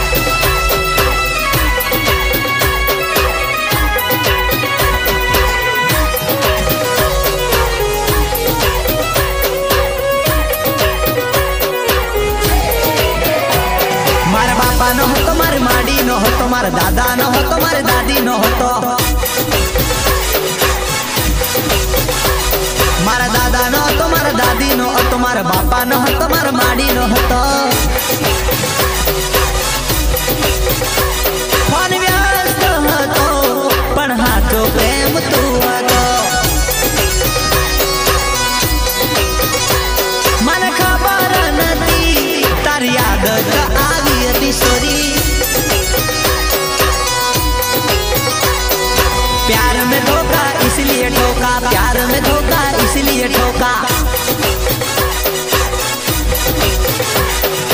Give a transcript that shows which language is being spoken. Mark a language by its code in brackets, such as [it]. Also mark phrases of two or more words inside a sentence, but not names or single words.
[gu] મારે બાપા નો હો તો મારે માડી નો હો તો મારે દાદા નો હો તો મારે દાદી નો હો તો મારા દાદા નો હો તો મારે દાદી નો હો તો મારે બાપા નો હો તો મારે માડી નો હો તો ફોન વ્યસ્ત હતો પણ હાચો પ્રેમ તું હતો મને ખબર નથી તારી યાદ જ આવી હતી સોરી [hi] प्यार में धोखा इसलिए ठोका प्यार में धोखा इसलिए ठोका